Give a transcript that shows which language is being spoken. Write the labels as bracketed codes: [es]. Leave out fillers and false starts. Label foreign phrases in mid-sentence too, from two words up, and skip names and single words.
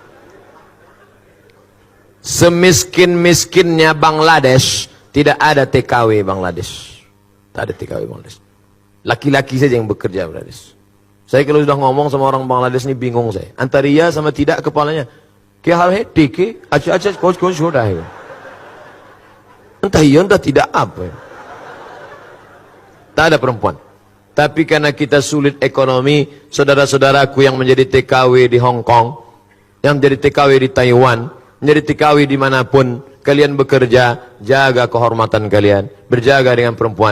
[id] Semiskin-miskinnya Bangladesh, tidak ada TKW Bangladesh. Tak ada TKW Bangladesh. Laki-laki saja yang bekerja Bangladesh. Saya kalau sudah ngomong sama orang Bangladesh ini bingung saya. Antara iya sama tidak kepalanya. [hi] "क्या हाल है? ठीक है. अच्छा कुछ हो रहा है." [id] Entah iya entah tidak apa. Tak ada perempuan. Tapi karena kita sulit ekonomi, saudara-saudaraku yang menjadi TKW di Hong Kong, yang menjadi TKW di Taiwan, menjadi TKW dimanapun, kalian bekerja, jaga kehormatan kalian, berjaga dengan perempuan.